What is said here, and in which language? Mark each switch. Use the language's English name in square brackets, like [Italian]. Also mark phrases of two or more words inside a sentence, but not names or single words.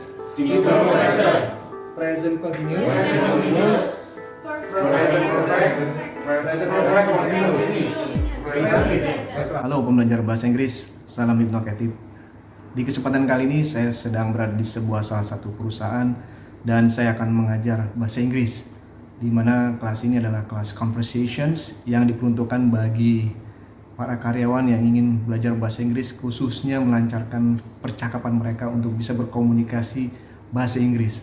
[English] Simple present. Present continuous. Present continuous. Present perfect. Present perfect continuous. [Indonesian] Halo pembelajar bahasa Inggris, salam hipnokatif. Di kesempatan kali ini saya sedang berada di salah satu perusahaan dan saya akan mengajar bahasa Inggris, di mana kelas ini adalah kelas conversations yang diperuntukkan bagi para karyawan yang ingin belajar bahasa Inggris, khususnya melancarkan percakapan mereka untuk bisa berkomunikasi bahasa Inggris.